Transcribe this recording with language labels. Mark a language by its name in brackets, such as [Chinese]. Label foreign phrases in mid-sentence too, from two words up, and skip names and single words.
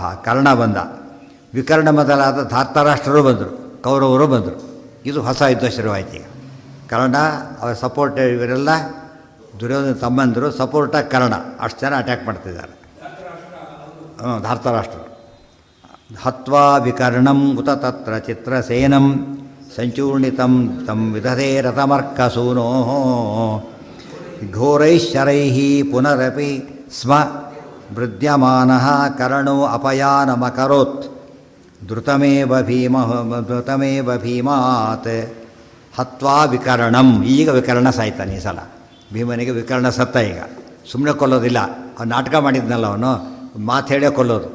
[Kannada] ಕರ್ಣ ಬಂದ, ವಿಕರ್ಣ ಮೊದಲಾದ ಧಾರ್ತಾರಾಷ್ಟ್ರರು ಬಂದರು, ಕೌರವರು ಬಂದರು. ಇದು ಹೊಸ ಯುದ್ಧ ಶುರುವಾಯ್ತು. ಈಗ ಕರ್ಣ ಅವರ ಸಪೋರ್ಟ್, ಇವರೆಲ್ಲ ದುರ್ಯೋಧನ ತಮ್ಮಂದರು ಸಪೋರ್ಟಾಗಿ ಕರ್ಣ ಅಷ್ಟು ಜನ ಅಟ್ಯಾಕ್ ಮಾಡ್ತಿದ್ದಾರೆ. ಧಾರ್ತಾರಾಷ್ಟ್ರರು. [Sanskrit] ಹತ್ವಾ ವಿಕರ್ಣಂ ಉತ ತತ್ರ ಚಿತ್ರಸೇನಂ ಸಂಚೂರ್ಣಿತಂ ತಂ ವಿದಧೇ ರಥಮರ್ಕಸೂನೋ ಘೋರೈಶ್ಚರೈಃ ಪುನರಪಿ ಸ್ಮ ವೃದ್ಯಮಾನಃ ಕರ್ಣೋ ಅಪಯಾನಮಕರೋತ್ ಧೃತಮೇವ ಭೀಮಾತ್ ಹತ್ವಾ ವಿಕರ್ಣಂ. [Kannada] ಈಗ ವಿಕರ್ಣ ಸಾಯ್ತಾನೆ ಈ ಸಲ. ಭೀಮನಿಗೆ ವಿಕರ್ಣ ಸತ್ತ. ಈಗ ಸುಮ್ಮನೆ ಕೊಲ್ಲೋದಿಲ್ಲ, ಅವ್ನು ನಾಟಕ ಮಾಡಿದ್ನಲ್ಲ, ಅವನು ಮಾತು ಹೇಳೇ ಕೊಲ್ಲೋದು.